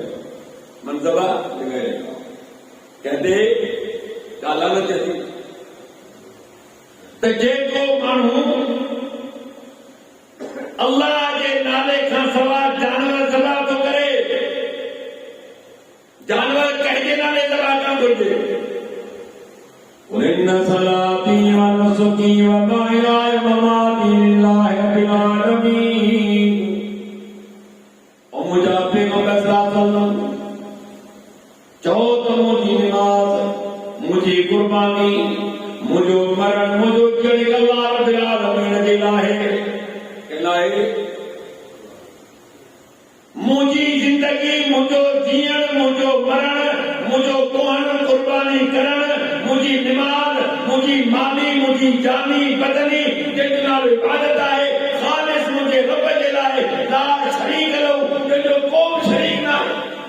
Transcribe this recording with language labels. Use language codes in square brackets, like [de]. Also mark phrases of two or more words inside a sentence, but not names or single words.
[sd] मन ज़बह बग़ैर कहंदे का लानत थी त जेको माण्हू अल्लाह जे नाले खां सवा जानवर ज़बह थो करे। जानवर कंहिंजे नाले ज़बह करणु घुरिजे। [ar] إن صلاتي ونسكي ومحياي ومماتي لله رب العالمين. [sd] और मुंहिंजा पैगंबर सल्लल्लाहु चओ त मुंहिंजी निमाज़, मुंहिंजी कुर्बानी, मुंहिंजो मरण, मुंहिंजो ॼण [ar] الله رب العالمين [sd] जे लाइ, मुंहिंजी जिंदगी, मुंहिंजो जीअण, मुंहिंजो मरण, मुंहिंजो कोहण कुर्बानी करण, मुंहिंजी निमाज़, मुंहिंजी माली, मुंहिंजी जानी बदनी जंहिंजो नालो इबादत आहे, ख़ालिस मुंहिंजे रब जे लाइ, [ar] لا شريك له, [sd] जंहिंजो को बि शरीक न आहे।